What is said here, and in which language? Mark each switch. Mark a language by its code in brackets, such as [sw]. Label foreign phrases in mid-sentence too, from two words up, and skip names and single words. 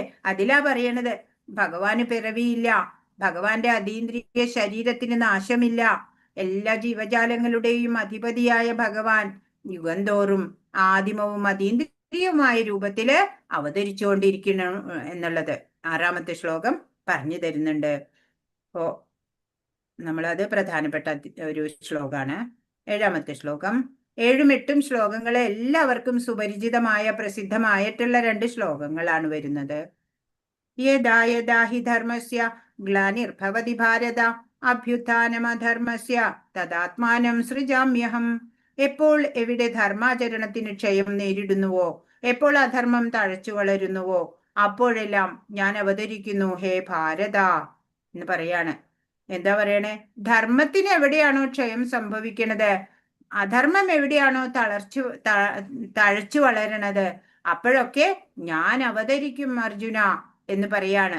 [ml] അതിലാ പറയണത്, ഭഗവാന് പിറവിയില്ല, ഭഗവാന്റെ അതീന്ദ്രിയ ശരീരത്തിന് നാശമില്ല, എല്ലാ ജീവജാലങ്ങളുടെയും അധിപതിയായ ഭഗവാൻ യുഗം തോറും ആദിമവും അതീന്ദ്രിയവുമായ രൂപത്തില് അവതരിച്ചുകൊണ്ടിരിക്കുന്നു എന്നുള്ളത് 6-ാമത്തെ ശ്ലോകം പറഞ്ഞു തരുന്നുണ്ട്. അപ്പോ നമ്മളത് പ്രധാനപ്പെട്ട ഒരു ശ്ലോകാണ്. 7-ാമത്തെ ശ്ലോകം. 7ഉം 8ഉം ശ്ലോകങ്ങളെ എല്ലാവർക്കും സുപരിചിതമായ പ്രസിദ്ധമായിട്ടുള്ള 2 ശ്ലോകങ്ങളാണ് വരുന്നത്. [sa] യദാ യദാ ഹി ധർമ്മസ്യ ഗ്ലാനിർഭവതി ഭാരത അഭ്യുത്ഥാനമധർമ്മസ്യ തദാത്മാനം സൃജാമ്യഹം. [ml] എപ്പോൾ എവിടെ ധർമാചരണത്തിന് ക്ഷയം നേരിടുന്നുവോ, എപ്പോൾ അധർമ്മം തഴച്ചു വളരുന്നുവോ, അപ്പോഴെല്ലാം ഞാൻ അവതരിക്കുന്നു ഹേ ഭാരത എന്ന് പറയാണ്. എന്താ പറയണേ? ധർമ്മത്തിന് എവിടെയാണോ ക്ഷയം സംഭവിക്കണത്, അധർമ്മം എവിടെയാണോ തഴച്ചു വളരണത്, അപ്പോഴൊക്കെ ഞാൻ അവതരിക്കും അർജുന എന്ന് പറയാണ്.